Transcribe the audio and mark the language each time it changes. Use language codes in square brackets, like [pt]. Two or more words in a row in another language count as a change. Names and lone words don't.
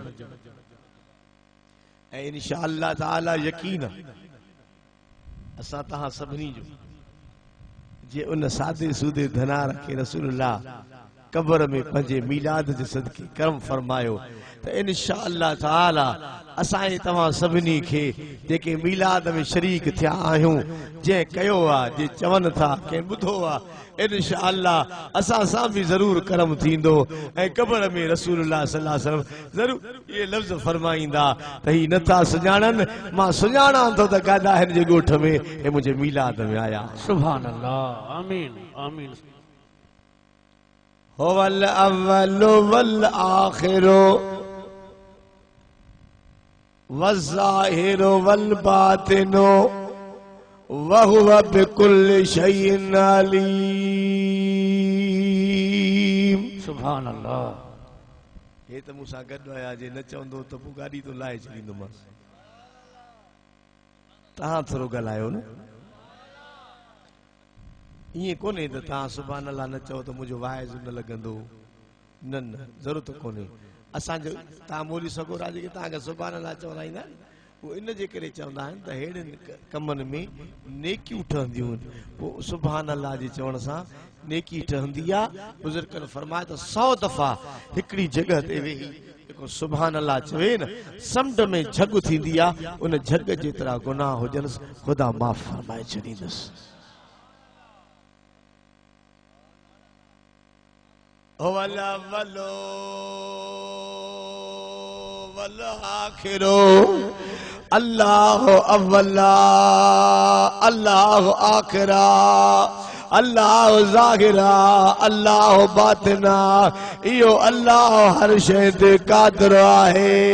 [sd] ऐं [ar] إن شاء الله تعالى [sd] यकीन असां तव्हां सभिनी जो जे उन सादे सूदे धनार खे रसूलुल्लाह कब्र में पंहिंजे मीलाद जे सदके करम फरमायो त [ar] إن شاء الله تعالى [sd] असां तव्हां सभिनी खे जेके मीलाद में शरीक थिया आहियूं, जंहिं कयो आहे, जे चवनि था, कंहिं ॿुधो आहे, इंशाअल्लाह असां सां बि ज़रूर करम थींदो। ऐं कब्र में रसूलुल्लाह [ar] صلى الله عليه وسلم [sd] ज़रूर इहे लफ़्ज़ फरमाईंदा त ही नथा सुञाणनि, मां सुञाणां थो त गादा हिन जे ॻोठ में हे मुंहिंजे मीलाद में आया। [ar] سبحان الله آمين آمين. هو الأول والآخر والظاهر والباطن وهو بكل شيء عليم. سبحان الله. [sd] हे त मूंसां गॾु आया, जे न चवंदो त पोइ गाॾी तो लाहे छॾींदोमांसि। तव्हां थोरो ॻाल्हायो न, ईअं कोन्हे त तव्हां [ar] سبحان الله [sd] न चओ त मुंहिंजो वाइज़ न लॻंदो। न न, ज़रूरत कोन्हे। असांजो तव्हां मोली सगोरा जेके तव्हांखे [ar] سبحان الله [sd] चवंदा ईंदा आहिनि, उहो इन जे करे चवंदा आहिनि त अहिड़नि कमनि में नेकियूं ठहंदियूं आहिनि। पोइ [ar] سبحان الله [sd] जे चवण सां नेकी ठहंदी आहे। बुज़ुर्गनि फरमाए त 100 दफ़ा हिकिड़ी जॻह ते वेही जेको [ar] سبحان الله [sd] चवे न, समुंड में झग थींदी आहे, उन झग जेतिरा गुनाह हुजनि ख़ुदा माफ़ फरमाए छॾींदुसि। [ar] هو الأول والآخر الله أولا الله آخرا الله ظاهرا الله باطنا. [sd] इहो अल्लाह हर शइ ते क़ादिर आहे।